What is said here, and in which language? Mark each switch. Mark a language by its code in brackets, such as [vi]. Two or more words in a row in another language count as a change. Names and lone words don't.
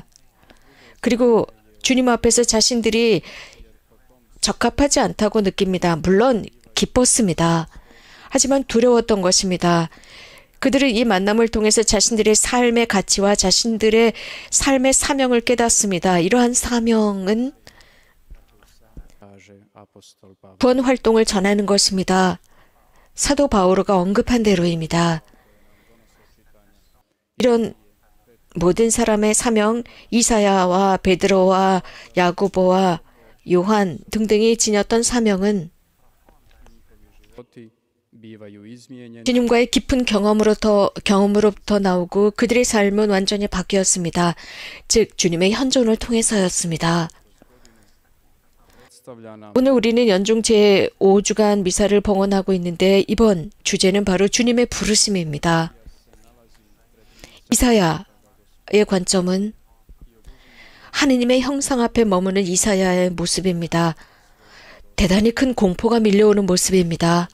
[ko] 그리고 주님 앞에서 자신들이 적합하지 않다고 느낍니다. 물론 기뻤습니다. 하지만 두려웠던 것입니다. 그들은 이 만남을 통해서 자신들의 삶의 가치와 자신들의 삶의 사명을 깨닫습니다. 이러한 사명은 [hr] kaže apostol Pavle. [ko] 구원 활동을 전하는 것입니다. 사도 바오로가 언급한 대로입니다. 이런 모든 사람의 사명, 이사야와 베드로와 야고보와 요한 등등이 지녔던 사명은 [hr] Životi bivaju izmijenjeni [ko] 주님과의 깊은 경험으로부터 나오고 그들의 삶은 완전히 바뀌었습니다. 즉 주님의 현존을 통해서였습니다. [hr] predstavlja nam [ko] 오늘 우리는 연중 제5주간 미사를 봉헌하고 있는데 이번 주제는 바로 주님의 부르심입니다. 이사야의 관점은 하느님의 형상 앞에 머무는 이사야의 모습입니다. 대단히 큰 공포가 밀려오는 모습입니다.